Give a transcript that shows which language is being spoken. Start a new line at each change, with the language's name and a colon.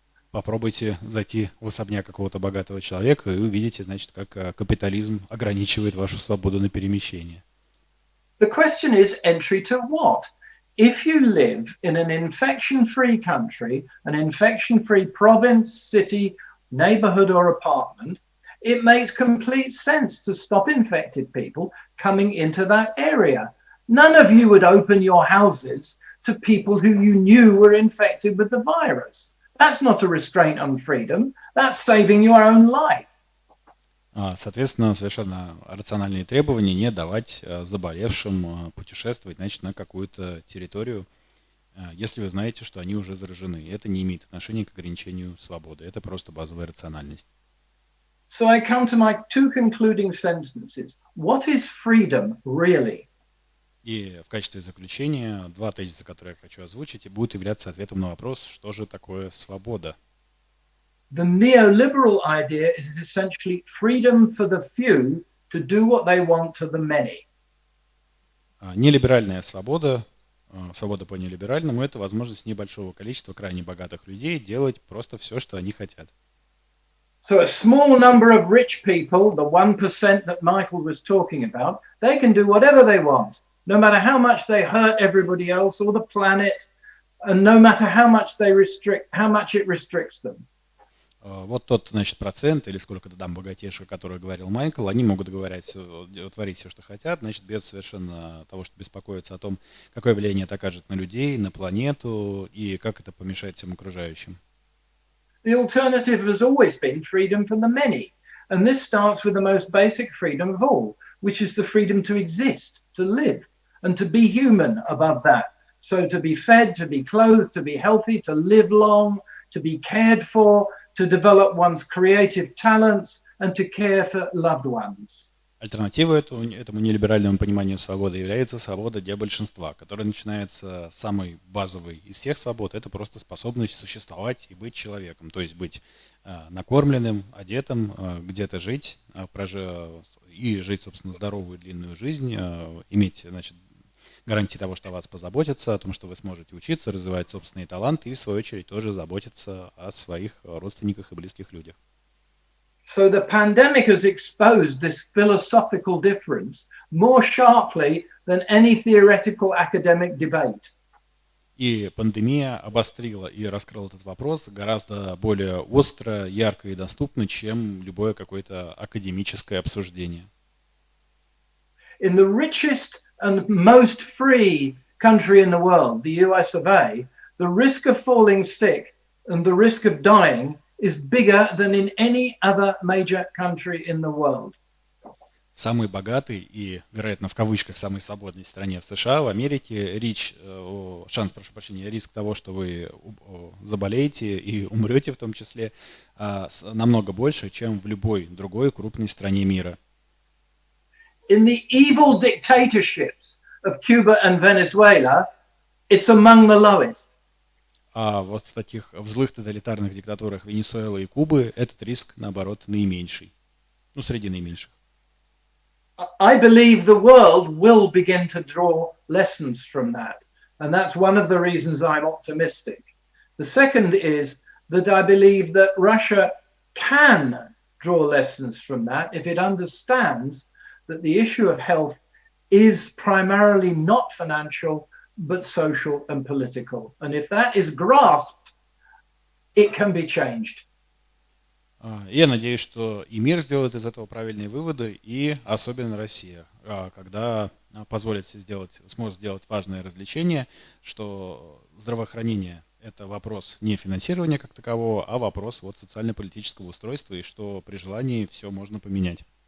Russian: Попробуйте зайти в особняк какого-то богатого человека и увидите, значит, как капитализм ограничивает вашу свободу на перемещение.
English: The question is entry to what? If you live in an infection-free country, an infection-free province, city, neighborhood or apartment, it makes complete sense to stop infected people coming into that area. None of you would open your houses to people who you knew were infected with the virus. That's not a restraint on freedom. That's saving your own life.
Russian: Соответственно, совершенно рациональные требования не давать заболевшим путешествовать, значит, на какую-то территорию, если вы знаете, что они уже заражены. Это не имеет отношения к ограничению свободы. Это просто базовая рациональность.
English: So I come to my two concluding sentences. What is freedom really?
Russian: И в качестве заключения два тезиса, которые я хочу озвучить, и будут являться ответом на вопрос, что же такое свобода.
English: The neoliberal idea is essentially freedom for the few to do what they want to the many.
Russian: Нелиберальная свобода, свобода по нелиберальному, это возможность небольшого количества крайне богатых людей делать просто все, что они хотят.
English: So a small number of rich people, the 1% that Michael was talking about, they can do whatever they want, no matter how much they hurt everybody else or the planet, and no matter how much it restricts them.
Russian: Вот тот, значит, процент или сколько-то там богатейших, о которых говорил Майкл, они могут творить все, что хотят, значит, без совершенно того, что беспокоиться о том, какое влияние это окажет на людей, на планету и как это помешает всем окружающим.
English: The alternative has always been freedom from the many. And this starts with the most basic freedom of all, which is the freedom to exist, to live, and to be human above that. So to be fed, to be clothed, to be healthy, to live long, to be cared for, to develop one's creative talents, and to care for loved ones.
Russian: Альтернативой этому нелиберальному пониманию свободы является свобода для большинства, которая начинается с самой базовой из всех свобод. Это просто способность существовать и быть человеком, то есть быть накормленным, одетым, где-то жить, и жить, собственно, здоровую длинную жизнь, иметь, значит, гарантии того, что о вас позаботятся, о том, что вы сможете учиться, развивать собственные таланты и, в свою очередь, тоже заботиться о своих родственниках и близких людях.
English: So the pandemic has exposed this philosophical difference more sharply than any theoretical academic debate.
Russian: И пандемия обострила и раскрыла этот вопрос гораздо более остро, ярко и доступно, чем любое какое-то академическое обсуждение.
English: In the richest and most free country in the world, the US of A, the risk of falling sick and the risk of dying is bigger than in any other major country in the world.
Russian: В самой богатой и, вероятно, в кавычках, самой свободной стране в США, в Америке, риск того, что вы заболеете и умрете в том числе, намного больше, чем в любой другой крупной стране мира.
English: In the evil dictatorships of Cuba and Venezuela, it's among the lowest.
Russian: А вот в таких в злых тоталитарных диктатурах Венесуэлы и Кубы этот риск, наоборот, наименьший. Ну, среди наименьших.
English: I believe the world will begin to draw lessons from that. And that's one of the reasons I'm optimistic. The second is that I believe that Russia can draw lessons from that if it understands that the issue of health is primarily not financial, but social and political. And if that is grasped, it can be changed.
Russian: Я надеюсь, что и мир сделает из этого правильные выводы, и особенно Россия, когда сможет сделать важное развлечение, что здравоохранение – это вопрос не финансирования как такового, а вопрос вот социально-политического устройства, и что при желании все можно поменять.